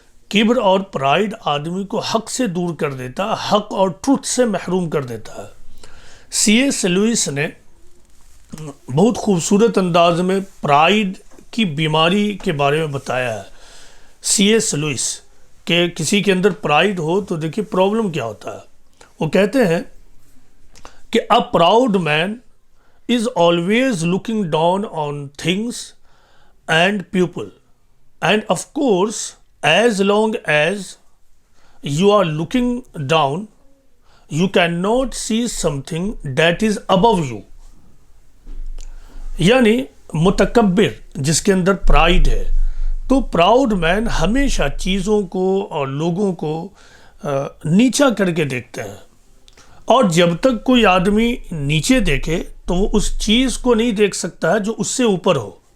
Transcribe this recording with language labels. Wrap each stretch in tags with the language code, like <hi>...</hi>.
<ur>کبر اور پرائڈ آدمی کو حق سے دور کر دیتا ہے، حق اور ٹروتھ سے محروم کر دیتا ہے. سی ایس لوئس نے بہت خوبصورت انداز میں پرائڈ کی بیماری کے بارے میں بتایا ہے. سی ایس لوئس کہ کسی کے اندر پرائڈ ہو تو دیکھیے پرابلم کیا ہوتا ہے. وہ کہتے ہیں کہ</ur> <en>a proud man is always looking down on things and people, and of course as long as you are looking down you cannot see something that is above you.</en> <ur>یعنی متکبر جس کے اندر پرائڈ ہے، تو پراؤڈ مین ہمیشہ چیزوں کو اور لوگوں کو نیچا کر کے دیکھتے ہیں، اور جب تک کوئی آدمی نیچے دیکھے تو وہ اس چیز کو نہیں دیکھ سکتا ہے جو اس سے اوپر ہو.</ur>